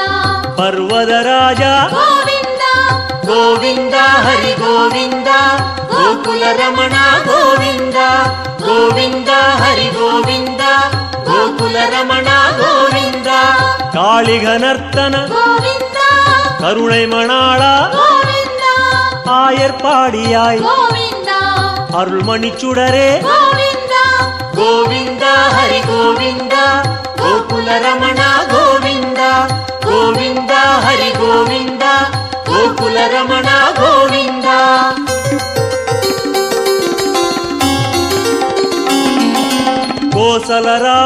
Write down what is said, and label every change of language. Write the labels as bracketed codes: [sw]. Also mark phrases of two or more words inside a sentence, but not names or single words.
[sa] ಪರ್ವತ ರಾಜ ಗೋವಿಂದ ಗೋವಿಂದ ಹರಿ ಗೋವಿಂದ ಗೋಕುಲ ರಮಣ ಗೋವಿಂದ ಗೋವಿಂದ ಹರಿ ಗೋವಿಂದ ಗೋಕುಲ ರಮಣ ಗೋವಿಂದ ಕಾಳಿಘನರ್ತನ ಗೋವಿಂದ [ta] கருணை மணாளா [sa] ಗೋವಿಂದ [ta] ஆயர்பாடியாய் [sa] ಗೋವಿಂದ [ta] அருள்மணி சுடரே [sa] ಗೋವಿಂದ கோவிந்த ஹரி கோவிந்த கோகுல ரமண கோவிந்த கோவிந்த ஹரி கோவிந்த கோகுல ரமண கோவிந்த கோசல ராம